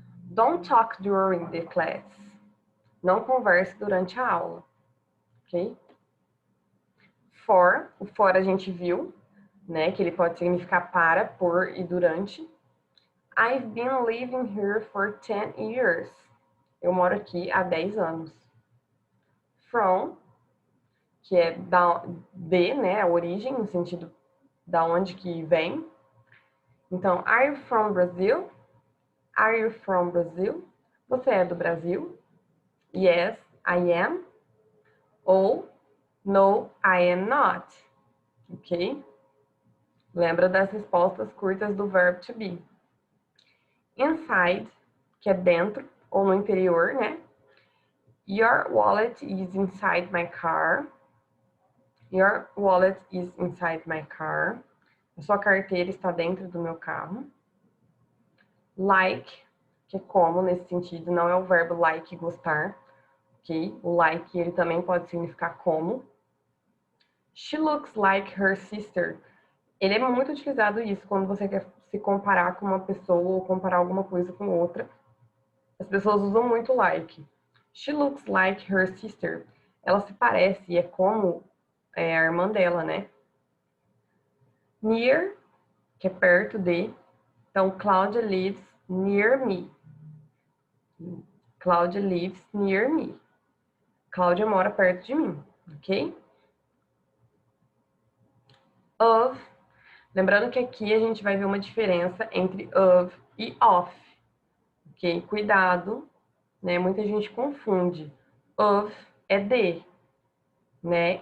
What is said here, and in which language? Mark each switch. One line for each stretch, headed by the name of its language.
English: Don't talk during the class.
Portuguese: Não converse durante a aula, ok? For, o for a gente viu. né? Que ele pode significar para, por e durante.
English: I've been living here for 10 years.
Portuguese: Eu moro aqui há 10 anos. From, que é de, né? A origem, no sentido da onde que vem.
English: Então, are you from Brazil? Are you from Brazil?
Portuguese: Você é do Brasil?
English: Yes, I am. Ou no, I am not. Ok?
Portuguese: Lembra das respostas curtas do verbo to be. Inside, que é dentro ou no interior, né?
English: Your wallet is inside my car. Your wallet is inside my car.
Portuguese: A sua carteira está dentro do meu carro. Like, que é como nesse sentido, não é o verbo like, gostar. Ok? O like, ele também pode significar como.
English: She looks like her sister.
Portuguese: Ele é muito utilizado isso quando você quer se comparar com uma pessoa ou comparar alguma coisa com outra. As pessoas usam muito like.
English: She looks like her sister.
Portuguese: Ela se parece e é como a irmã dela, né? Near, que é perto de.
English: Então, Claudia lives near me. Claudia lives near me.
Portuguese: Cláudia mora perto de mim, ok? Of. Lembrando que aqui a gente vai ver uma diferença entre of e of, ok? Cuidado, né? Muita gente confunde. Of é de, né?